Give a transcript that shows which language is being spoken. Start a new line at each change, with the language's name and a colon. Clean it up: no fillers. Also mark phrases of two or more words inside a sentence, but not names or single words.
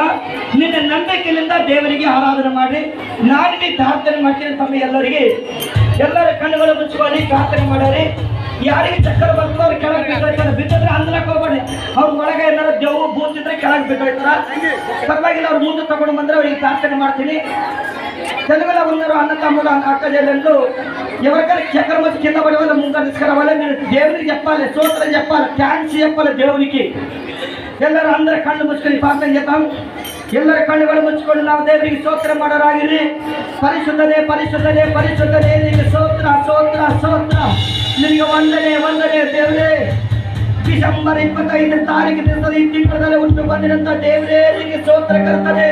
Kannada: ನಿನ್ನ ನಂಬಿಕೆಯಿಂದ ದೇವರಿಗೆ ಆರಾಧನೆ ಮಾಡಿ ನಾನು ಪ್ರಾರ್ಥನೆ ಮಾಡ್ತೀನಿ. ತಮ್ಮ ಎಲ್ಲರ ಕಣ್ಣುಗಳು ಮುಚ್ಚಿಕೊಳ್ಳಿ, ಪ್ರಾರ್ಥನೆ ಮಾಡೋರಿ. ಯಾರಿಗೆ ಚಕ್ಕರ್ ಬರ್ತದೆ ಅವ್ರು ಕೆಳಗೆ ಬಿದ್ದೋಯ್ತಾರೆ. ಬಿದ್ದಿದ್ರೆ ಅಂದ್ರಕ್ಕೆ ಹೋಗ್ಬೇಡಿ, ಅವ್ರ ಒಳಗೆ ಏನಾದ್ರು ದೆವ್ವು ಭೂತಿದ್ರೆ ಕೆಳಗೆ ಬಿದ್ದೋಯ್ತಾರ. ಪರವಾಗಿಲ್ಲ, ಅವ್ರು ಮುಂದೆ ತಗೊಂಡು ಬಂದ್ರೆ ಅವ್ರಿಗೆ ಪ್ರಾರ್ಥನೆ ಮಾಡ್ತೀನಿ.
Telugu: తెలుగులో ఉన్నారు అన్న తమ్ముడు అక్క చెల్లెళ్ళు ఎవరికైనా చక్కెర వచ్చి కింద పడే వాళ్ళ ముందు తీసుకురావాలి. మీరు దేవునికి చెప్పాలి, స్తోత్రం చెప్పాలి, థ్యాంక్స్ చెప్పాలి దేవునికి.
Kannada: ಎಲ್ಲರೂ అందರ ಕಣ್ಣು ಮುಚ್ಕೊಂಡು ಪ್ರಾರ್ಥನೆ చేద్దాం. ಎಲ್ಲರ ಕಣ್ಣುಗಳು ಮುಚ್ಚಿಕೊಂಡು ನಾವು ದೇವರಿಗೆ ಸ್ತೋತ್ರ ಮಾಡೋರಾಗಿರಿ. ಪರಿಶುದ್ಧನೇ ಪರಿಶುದ್ಧನೇ ಪರಿಶುದ್ಧನೇ, ನಿಮಗೆ ಸ್ತೋತ್ರ ಸ್ತೋತ್ರ ಸ್ತೋತ್ರ, ನಿಮಗೆ ವಂದನೆ ವಂದನೆ ದೇವರೇ. ಡಿಸೆಂಬರ್ 25 ತಾರೀಕು ದಿವಸದ ಈ ತಿಂಗಳಲ್ಲಿ ಹುಟ್ಟು ಬಂದಿರಂತ ದೇವರೇ ನಿಮಗೆ ಸ್ತೋತ್ರ ಕರ್ತನೆ.